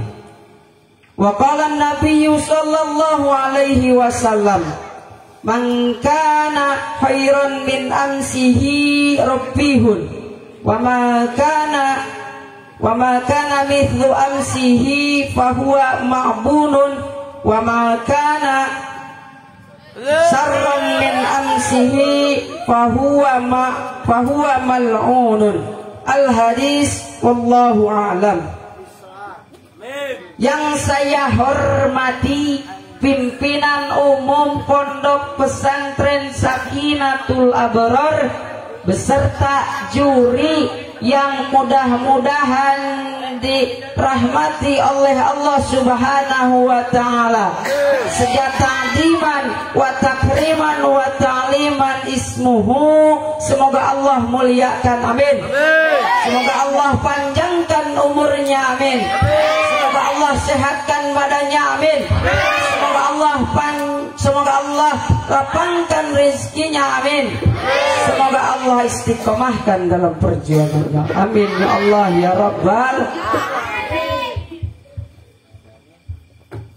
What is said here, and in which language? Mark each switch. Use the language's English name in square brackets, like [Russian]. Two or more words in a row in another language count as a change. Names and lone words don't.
[Arabic] وقال النبي صلى الله عليه وسلم من كان خيرا من أمسه رابح وما كان مثل أمسه فهو مغبون وما كان شرا من أمسه فهو ملعون. الحديث والله أعلم. [Indonesian] Yang saya hormati pimpinan umum Pondok Pesantren Sakinatul Abrar beserta juri yang mudah-mudahan dirahmati oleh Allah [Arabic] سبحانه وتعالى. Sejak تعظيما وتكريما وتعليما اسمه, [Indonesian] semoga Allah muliakan, amin. Semoga Allah panjangkan umurnya, amin. Semoga Allah sehatkan badannya, amin. Semoga Allah lapangkan rezekinya, amin. Semoga Allah istiqomahkan dalam perjuangannya, [Arabic] آمين يا الله يا رب.